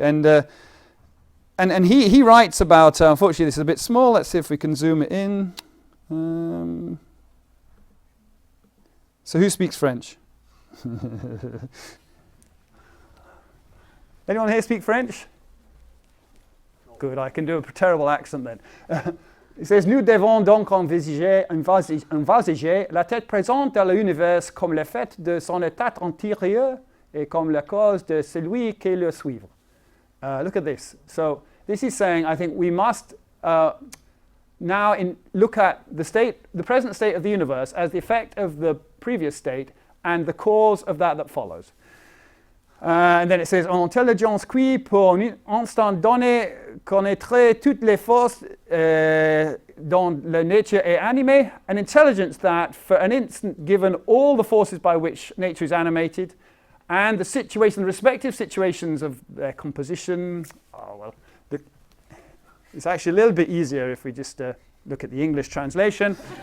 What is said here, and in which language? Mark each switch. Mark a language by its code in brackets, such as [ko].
[en] And he writes about, unfortunately this is a bit small, let's see if we can zoom it in. So who speaks French? Anyone here speak French? Good, I can do a terrible accent then. It says, [fr] nous devons donc envisager la tête présente dans l'univers comme le fait de son état antérieur et comme la cause de celui qui le suivre. [en] Look at this. So this is saying, I think we must now look at the present state of the universe as the effect of the previous state and the cause of that follows. And then it says, [fr] une intelligence qui, pour un instant donné, connaîtrait toutes les forces dont la nature est animée, [en] an intelligence that, for an instant given all the forces by which nature is animated, and the respective situations of their composition. Oh, well, it's actually a little bit easier if we just look at the English translation.